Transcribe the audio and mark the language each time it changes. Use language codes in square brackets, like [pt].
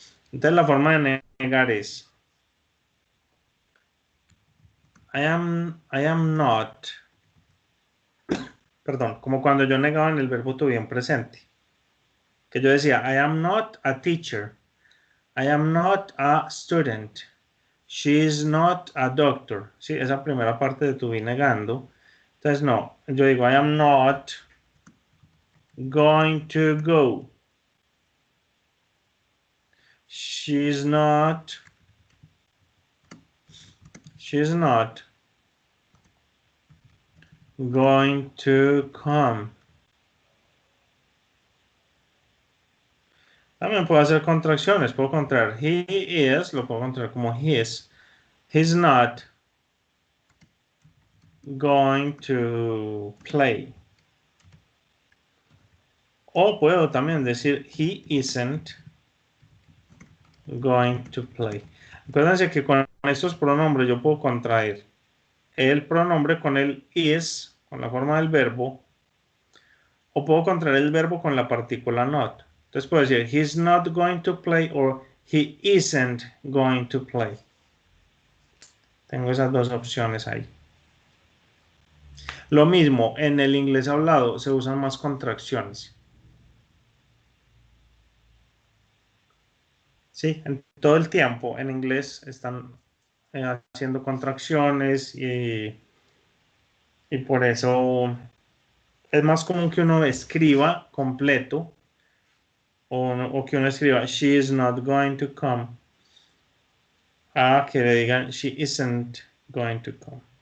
[es] Entonces la forma de negar es [en] I am not, perdón, como cuando yo negaba en el verbo to be en presente, que yo decía I am not a teacher, I am not a student, she is not a doctor. [es] Sí, esa primera parte de to be negando. Entonces no, yo digo [en] I am not going to go. She's not going to come. [es] También puedo hacer contracciones, puedo contraer he is, lo puedo contraer como his. [en] He's not going to play. [es] O puedo también decir [en] he isn't going to play. [es] Acuérdense que con estos pronombres yo puedo contraer el pronombre con el is, con la forma del verbo, o puedo contraer el verbo con la partícula not. Entonces puedo decir [en] he's not going to play o he isn't going to play. [es] Tengo esas dos opciones ahí. Lo mismo, en el inglés hablado se usan más contracciones. Sí, en todo el tiempo en inglés están haciendo contracciones y por eso es más común que uno escriba completo o que uno escriba [en] she is not going to come [es] a que le digan [en] she isn't going to come.